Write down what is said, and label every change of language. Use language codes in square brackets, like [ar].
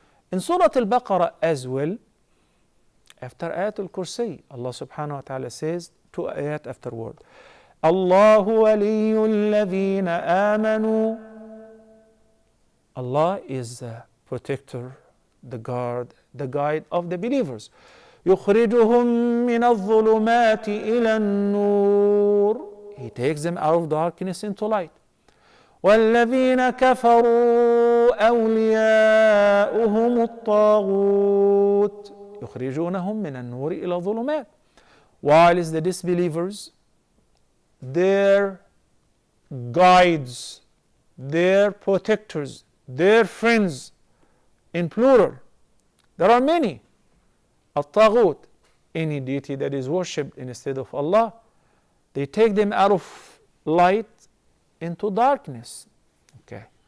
[en] In Surah Al-Baqarah as well, after Ayat Al-Kursi, Allah subhanahu wa ta'ala says, two ayat afterward, [ar] Allahu waliyul ladhina amanu. [en] Allah is the protector, the guard, the guide of the believers. [ar] يخرجهم من الظلمات إلى النور. [en] He takes them out of darkness into light. [ar] والذين كفروا أولياؤهم الطاغوت يخرجونهم من النور إلى الظلمات. [en] While is the disbelievers, their guides, their protectors, their friends, in plural, there are many. الطاغوت, any deity that is worshipped instead of Allah, they take them out of light into darkness. Okay.